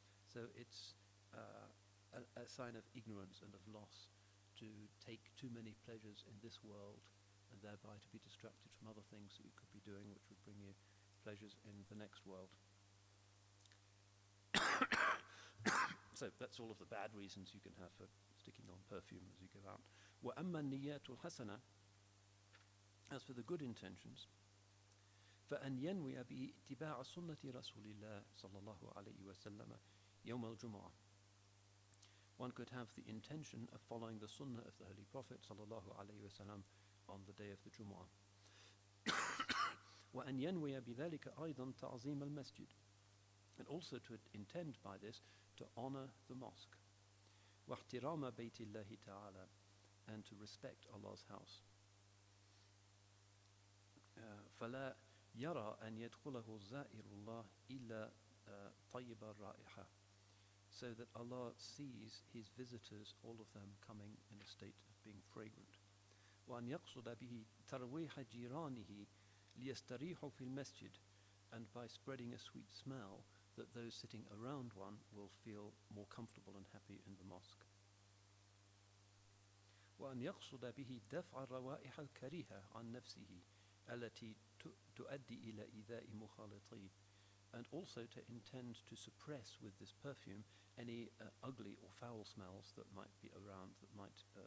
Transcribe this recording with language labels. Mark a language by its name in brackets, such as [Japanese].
[English] So it's a sign of ignorance and of loss to take too many pleasures in this world and thereby to be distracted from other things that you could be doing which would bring you pleasures in the next world. So that's all of the bad reasons you can have for sticking on perfume as you go out. [Arabic] وَأَمَّا النِّيَّاتُ الْحَسَنَةُ. [English] As for the good intentions, [Arabic] فأن ينوي باتباع سنة رسول الله صلى الله عليه وسلم يوم الجمعة. [English] One could have the intention of following the sunnah of the Holy Prophet صلى الله عليه وسلم on the day of the Jumu'ah. [Arabic] وأن ينوي بذلك أيضا تعظيم المسجد. [English] And also to intend by this to honor the mosque. [Arabic] واحترام بيت الله تعالى. [English] And to respect Allah's house. [Arabic] فلا يرى أن يدخله زائر الله إلا طيب الرائحة. [English] So that Allah sees His visitors, all of them coming in a state of being fragrant. [Arabic] وأن يقصد به ترويح جيرانه ليستريحوا في المسجد. [English] And by spreading a sweet smell, that those sitting around one will feel more comfortable and happy in the mosque. [Arabic] وأن يقصد به دفع الروائح الكريهة عن نفسه التي تؤدي إلى إيذاء مخالطيه. [English] And also to intend to suppress with this perfume any ugly or foul smells that might be around, that might